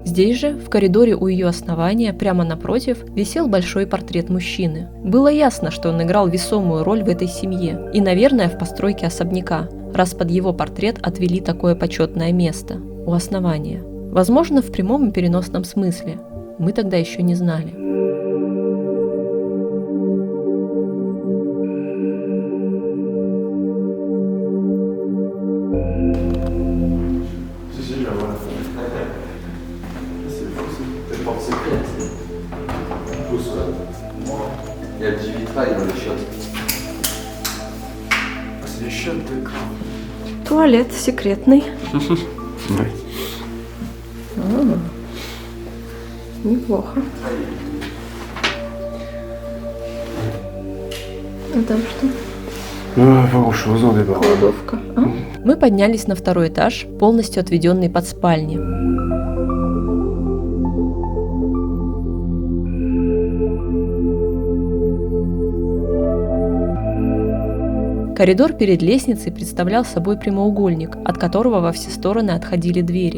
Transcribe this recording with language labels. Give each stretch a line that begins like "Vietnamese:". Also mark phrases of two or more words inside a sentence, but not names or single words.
Russian: Здесь же, в коридоре у ее основания, прямо напротив, висел большой портрет мужчины. Было ясно, что он играл весомую роль в этой семье и, наверное, в постройке особняка, раз под его портрет отвели такое почетное место – у основания. Возможно, в прямом и переносном смысле. Мы тогда еще не знали.
French: Il y a du vitrail dans les chiottes. C'est les chiottes de crâne.
Russian: Туалет секретный.
French: Oui.
Russian: Неплохо. А там что?
French: Pas grand-chose, on débarque.
Russian: Кладовка. Мы поднялись на второй этаж, полностью отведенный под спальни. Коридор перед лестницей представлял собой прямоугольник, от которого во все стороны отходили двери.